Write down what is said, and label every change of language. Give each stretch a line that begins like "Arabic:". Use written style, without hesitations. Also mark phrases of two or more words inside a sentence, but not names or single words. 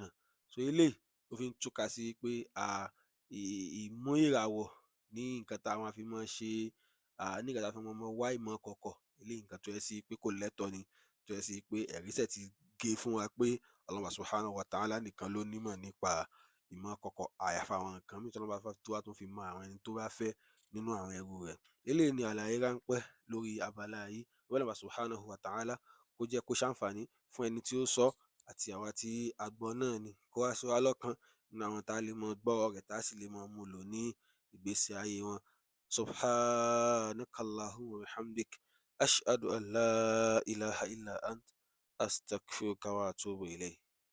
Yoruba: So eléyìí ó fi ń túká sí pé ìmú ìràwọ̀ ní nǹkan tá a máa fi máa ṣe ní nǹkan tá a fi máa wá ìmọ̀ kọ̀kọ̀, eléyìí nǹkan tó jẹ́ sí pé kò lẹ́tọ̀ọ́ ni, tó jẹ́ sí pé ẹ̀rí ṣẹ̀ ti gé fún wa pé Ọlọ́run
Arabic: سبحانه وتعالى
Yoruba: nìkan ló nímọ̀ nípa ìmọ̀ kọ̀kọ̀, àyàfi àwọn nǹkan mìíràn tí Ọlọ́run bá fẹ́ tó wá tún fi mọ àwọn ẹni tó bá fẹ́ nínú àwọn ẹrú rẹ̀. Eléyìí ni àlàyé ráńpẹ́ lórí abala yìí. Ọlọ́run
Arabic: سبحانه وتعالى
Yoruba: kó jẹ́ kó ṣàǹfààní fún ẹni tí ó sọ àti àwa tí a gbọ́ náà ni. Kó wá sí wa lọ́kàn nínú àwọn tá a lè mọ gbọ́rọ̀ rẹ̀ tá a sì lè mọ mú lò ní ìgbésí ayé wọn.
Arabic: سبحانك اللهم وبحمدك، أشهد أن لا إله إلا أنت، أستغفرك وأتوب إليك.